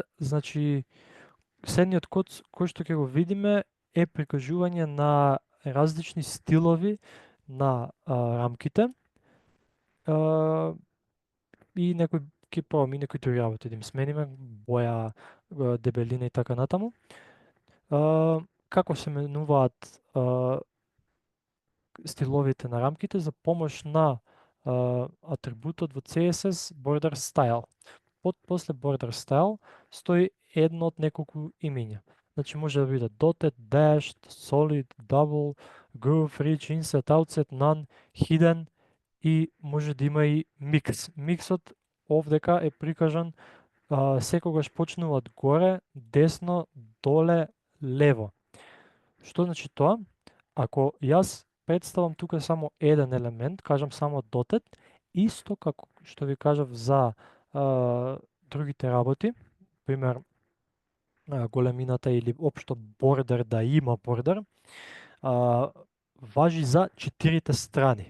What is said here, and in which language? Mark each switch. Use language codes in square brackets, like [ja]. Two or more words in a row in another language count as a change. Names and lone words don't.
[mk] Значи, следниот код кој што ќе го видиме е прикажување на различни стилови на рамките и некои ки пробаме и некои други работи, да им смениме боја, дебелина и така натаму. Како се менуваат стиловите на рамките за помош на атрибутот во [en] CSS border style. [mk] После [en] border style [mk] стои едно од неколку имиња. Значи може да биде [en] dotted, dashed, solid, double, groove, rich, inset, outset, none, hidden [mk] и може да има и микс. Миксот овдека е прикажан секогаш почнува од горе, десно, доле, лево. Што значи тоа? Ако јас представам тука само еден елемент, кажам само dotted, исто како што ви кажав за другите работи, пример големината или општо бордер да има бордер, важи за 4 страни.